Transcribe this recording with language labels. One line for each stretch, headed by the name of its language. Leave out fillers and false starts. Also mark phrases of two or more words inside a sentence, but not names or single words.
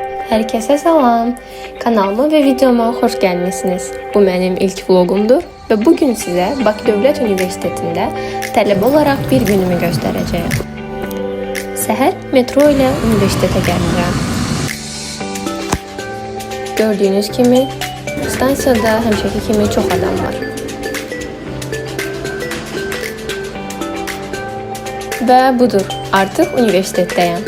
Turkish: Herkese salam. Kanalıma ve videoma hoş gelmişsiniz. Bu benim ilk vlogumdur ve bugün size
Azerbaijani: Bakı Dövlət Universitetində tələbə olaraq bir günümü göstərəcəyəm. Səhər metro ilə universitetə gəlirəm. Gördüyünüz kimi stansiyada həmişəki kimi çox adam var. Və budur, artıq universitetdəyəm.